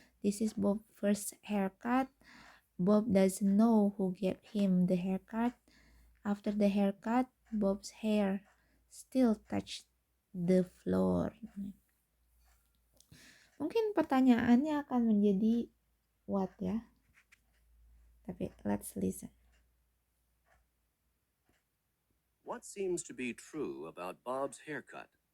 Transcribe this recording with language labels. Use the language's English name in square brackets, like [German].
[English] This is Bob's first haircut. Bob doesn't know who gave him the haircut. After the haircut, Bob's hair still touched the floor. [Indonesian] Mungkin pertanyaannya akan menjadi what ya. [English] Tapi let's listen. What seems to be true about Bob's haircut?